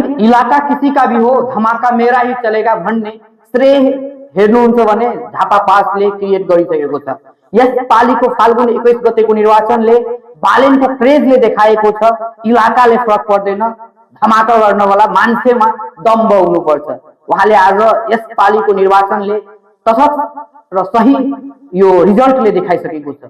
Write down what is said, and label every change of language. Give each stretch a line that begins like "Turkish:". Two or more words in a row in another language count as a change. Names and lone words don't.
Hindi: इलाका किसी का भी हो धमाका मेरा ही चलेगा
Nepali: भन्ने श्रेय हेर्नुहुन्छ भने झापा पासले क्रिएट गरिसकेको छ। यस पालिको फाल्गुन 21 गतेको निर्वाचनले बालेनको क्रेजले देखाएको छ इलाकाले फरक पर्दैन, धमाका गर्नवाला मान्छेमा दम्भ हुनुपर्छ। उहाँले आज यस पालिको निर्वाचनले तटस्थ र सही यो रिजल्टले देखाइसकेको छ।